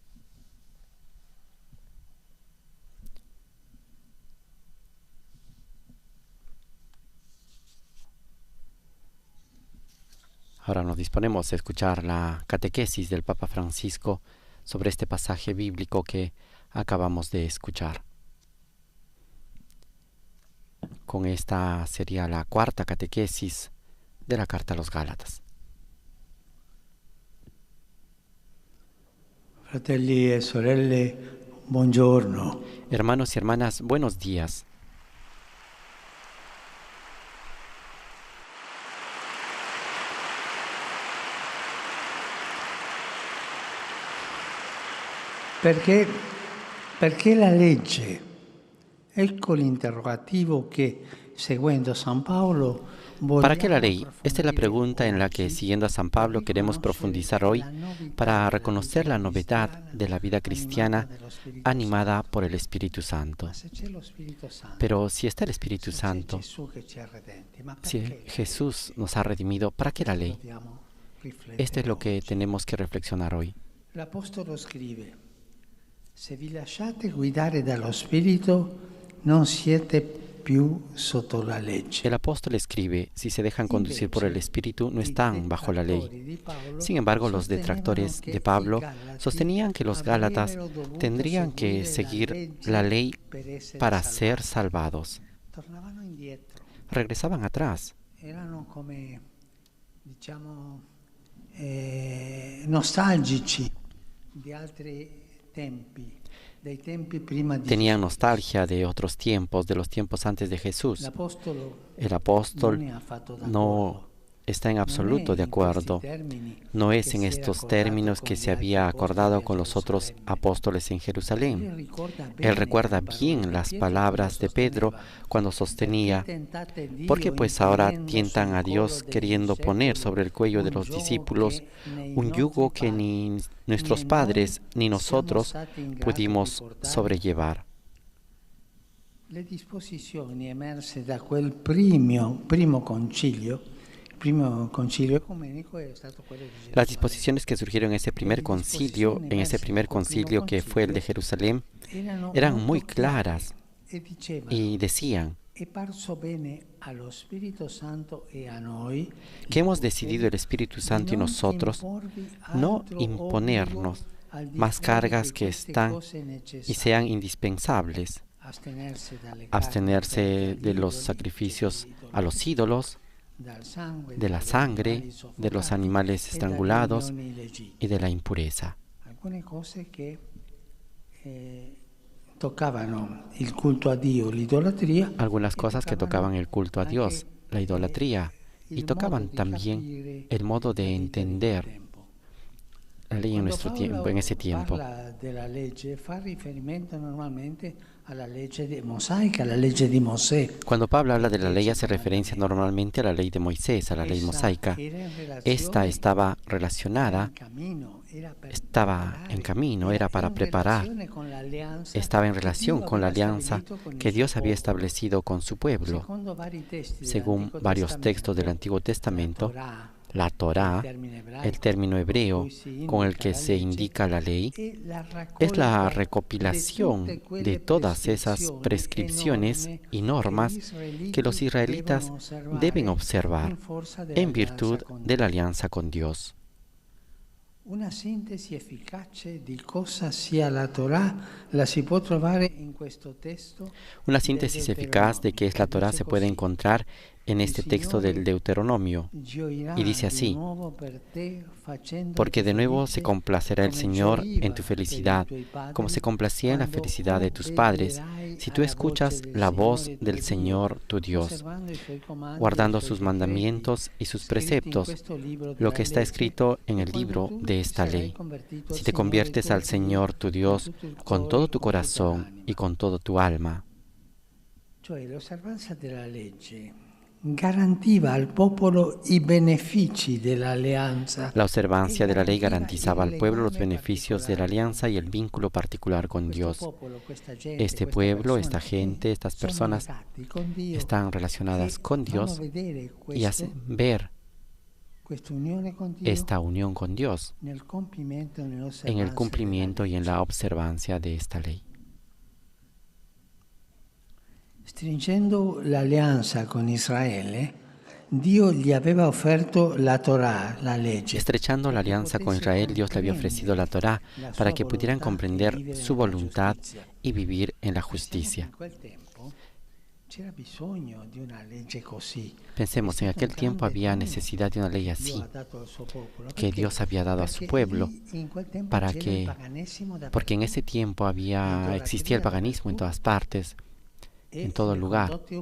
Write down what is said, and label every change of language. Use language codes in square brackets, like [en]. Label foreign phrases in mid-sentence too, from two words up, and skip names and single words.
[es] Ahora nos disponemos a escuchar la catequesis del Papa Francisco sobre este pasaje bíblico que acabamos de escuchar. Con esta sería la cuarta catequesis de la carta a los Gálatas. [it] Fratelli e sorelle, buongiorno. [es] Hermanos y hermanas, buenos días. [it] Perché la legge? Ecco l'interrogativo che, seguendo San Paolo, [es] ¿Para qué la ley? Esta es la pregunta en la que, siguiendo a San Pablo, queremos profundizar hoy para reconocer la novedad de la vida cristiana animada por el Espíritu Santo. Pero si está el Espíritu Santo, si Jesús nos ha redimido, ¿para qué la ley? Esto es lo que tenemos que reflexionar hoy. El apóstol escribe: [it] Se vi lasciate guidare dallo Spirito, non siete più sotto la legge. [es] El apóstol escribe, si se dejan conducir por el Espíritu, no están bajo la ley. Sin embargo, los detractores de Pablo sostenían que los Gálatas tendrían que seguir la ley para ser salvados. Regresaban atrás. [it] Erano come, nostalgici di altri tempi. [es] Tenían nostalgia de otros tiempos, de los tiempos antes de Jesús. El apóstol no está en absoluto de acuerdo. No es en estos términos que se había acordado con los otros apóstoles en Jerusalén. Él recuerda bien las palabras de Pedro cuando sostenía: ¿por qué pues ahora tientan a Dios queriendo poner sobre el cuello de los discípulos un yugo que ni nuestros padres ni nosotros pudimos sobrellevar? [it] Le disposizioni emerse da quel primo concilio. [es] Las disposiciones que surgieron en ese primer concilio que fue el de Jerusalén, eran muy claras y decían que hemos decidido el Espíritu Santo y nosotros no imponernos más cargas que están y sean indispensables. Abstenerse de los sacrificios a los ídolos, de la sangre, de los animales estrangulados y de la impureza. [it] Alcune cose che toccavano il culto a Dio, l'idolatria. [es] Algunas cosas que tocaban el culto a Dios, la idolatría, y tocaban también el modo de entender la ley en nuestro tiempo, en ese tiempo. [it] Parla della legge, fa riferimento normalmente alla legge mosaica, alla legge di Mosè. [es] Cuando Pablo habla de la ley hace referencia normalmente a la ley de Moisés, a la ley mosaica. Esta estaba relacionada, estaba en camino, era para preparar, estaba en relación con la alianza que Dios había establecido con su pueblo. Según varios textos del Antiguo Testamento, la Torá, el término hebreo con el que se indica la ley, es la recopilación de todas esas prescripciones y normas que los israelitas deben observar en virtud de la alianza con Dios. [it] Una sintesi efficace di cosa sia la Torah la si può trovare in questo testo. [es] Una síntesis eficaz de qué es la Torá se puede encontrar en este texto del Deuteronomio. Y dice así: porque de nuevo se complacerá el Señor en tu felicidad, como se complacía en la felicidad de tus padres, si tú escuchas la voz del Señor tu Dios, guardando sus mandamientos y sus preceptos, lo que está escrito en el libro de esta ley. Si te conviertes al Señor tu Dios con todo tu corazón y con todo tu alma. [it] Cioè l'osservanza della legge garantiva al popolo i benefici dell'alleanza. [es] La observancia de la ley garantizaba al pueblo los beneficios de la alianza y el vínculo particular con Dios. Este pueblo, esta gente, estas personas están relacionadas con Dios y hacen ver esta unión con Dios en el cumplimiento y en la observancia de esta ley. [it] Stringendo l'alleanza con Israele, Dio gli aveva offerto la Torah, la legge. [es] Estrechando la alianza con Israel, Dios le había ofrecido la Torá para que pudieran comprender su voluntad y vivir en la justicia. Pensemos, en aquel tiempo había necesidad de una ley así, que Dios había dado a su pueblo, porque en ese tiempo existía el paganismo en todas partes, en todo lugar.